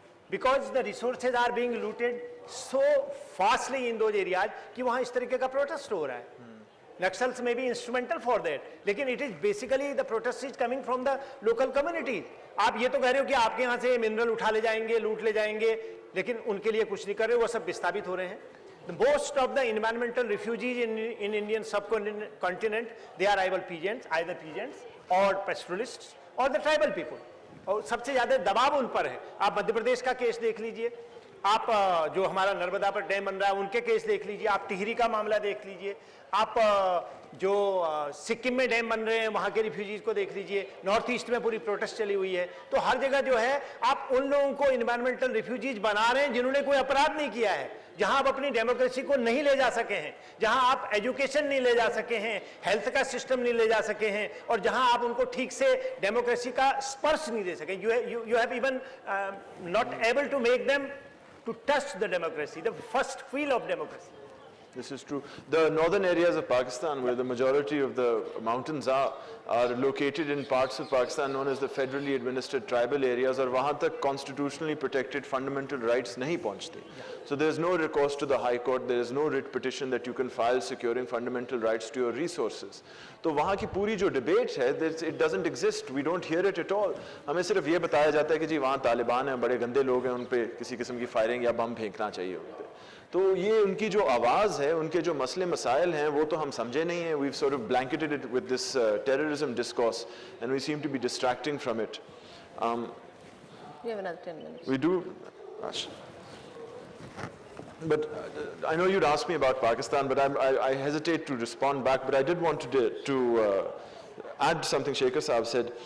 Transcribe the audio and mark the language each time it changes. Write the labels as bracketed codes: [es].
[en] because the resources are being looted so fastly in those areas [hi] कि वहां इस तरीके का प्रोटेस्ट हो रहा है. [en] Naxals [hi] में भी [en] instrumental for that, [hi] लेकिन [en] It is basically the protest is coming from the local communities. [hi] आप ये तो कह रहे हो कि आपके यहाँ से मिनरल उठा ले जाएंगे, लूट ले जाएंगे, लेकिन उनके लिए कुछ नहीं कर रहे, वो सब विस्थापित हो रहे हैं. [en] Most of the environmental refugees in Indian subcontinent, they are either peasants or pastoralists or the tribal people. [hi] और सबसे ज्यादा दबाव उन पर है. आप मध्य प्रदेश का केस देख लीजिए, आप जो हमारा नर्मदा पर डैम बन रहा है उनके केस देख लीजिए, आप टिहरी का मामला देख लीजिए, आप जो सिक्किम में डैम बन रहे हैं वहां के रिफ्यूजीज को देख लीजिए, नॉर्थ ईस्ट में पूरी प्रोटेस्ट चली हुई है. तो हर जगह जो है आप उन लोगों को इन्वायरमेंटल रिफ्यूजीज बना रहे हैं जिन्होंने कोई अपराध नहीं किया है, जहां आप अपनी डेमोक्रेसी को नहीं ले जा सके हैं, जहां आप एजुकेशन नहीं ले जा सके हैं, हेल्थ का सिस्टम नहीं ले जा सके हैं, और जहां आप उनको ठीक से डेमोक्रेसी का स्पर्श नहीं दे सके. [en] You have even not able to make them to touch the democracy, the first feel of democracy. This is true. The northern areas of Pakistan, where the majority of the mountains are located in parts of Pakistan known as the federally administered tribal areas, [hi] और वहाँ तक [en] constitutionally protected fundamental rights [hi] नहीं पहुँचते. [en] So there is no recourse to the High Court. There is no writ petition that you can file securing fundamental rights to your resources. [hi] तो वहाँ की पूरी जो debate है, [en] it doesn't exist. We don't hear it at all. [hi] हमें सिर्फ ये बताया जाता है कि जी वहाँ तालिबान हैं, बड़े गंदे लोग हैं, उन पे किसी किस्म की फायरिंग या बम फेंकना चाहिए उन पे. तो ये उनकी जो आवाज़ है, उनके जो मसले मसाइल हैं, वो तो हम समझे नहीं हैं. [en] We've sort of blanketed it with this terrorism discourse, and we seem to be distracting from it. We have another 10 minutes. We do. But I know you'd ask me about Pakistan, but I hesitate to respond back. But I did want to add something Shekhar Saab said.